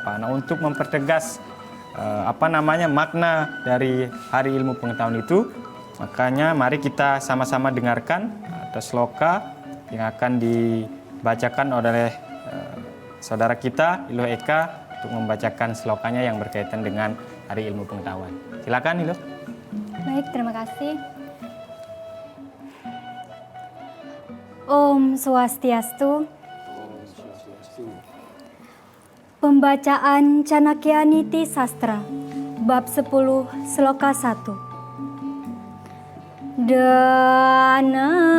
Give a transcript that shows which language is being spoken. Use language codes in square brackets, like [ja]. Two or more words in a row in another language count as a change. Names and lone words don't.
[id] Nah, untuk mempertegas makna dari Hari Ilmu Pengetahuan itu, makanya mari kita sama-sama dengarkan ada sloka yang akan dibacakan oleh saudara kita Iluh Eka untuk membacakan slokanya yang berkaitan dengan Hari Ilmu Pengetahuan. Silakan Iluh. Baik, terima kasih. [ban] Om Swastiastu. [id] Pembacaan Chanakya Niti Sastra, bab 10, sloka 1. [sa] Dana